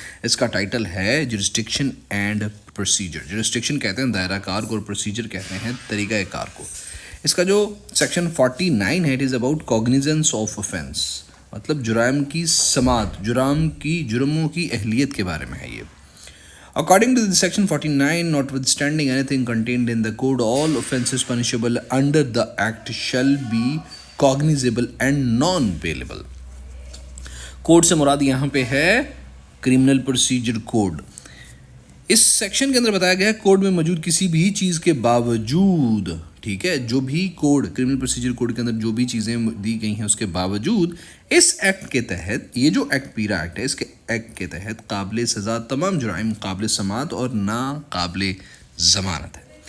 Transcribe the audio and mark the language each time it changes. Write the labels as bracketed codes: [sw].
[ur] اس کا ٹائٹل ہے jurisdiction and procedure. Jurisdiction کہتے ہیں دائرہ کار کو, اور پروسیجر کہتے ہیں طریقہ کار کو. اس کا جو سیکشن 49 ہے, [en] it is about cognizance of offence, [ur] مطلب جرائم کی سماعت, جرموں کی اہلیت کے بارے میں ہے یہ. [en] According to the section 49, notwithstanding anything contained in the code, all offences punishable under the act shall be cognizable and non-bailable. [ur] Code سے مراد یہاں پہ ہے کرمنل پروسیجر کوڈ. اس سیکشن کے اندر بتایا گیا ہے کوڈ میں موجود کسی بھی چیز کے باوجود, ٹھیک ہے, جو بھی کوڈ کرمنل پروسیجر کوڈ کے اندر جو بھی چیزیں دی گئی ہیں اس کے باوجود اس ایکٹ کے تحت, یہ جو ایکٹ پیرا ایکٹ ہے, اس کے ایکٹ کے تحت قابل سزا تمام جرائم قابل سماعت اور ناقابل ضمانت ہے.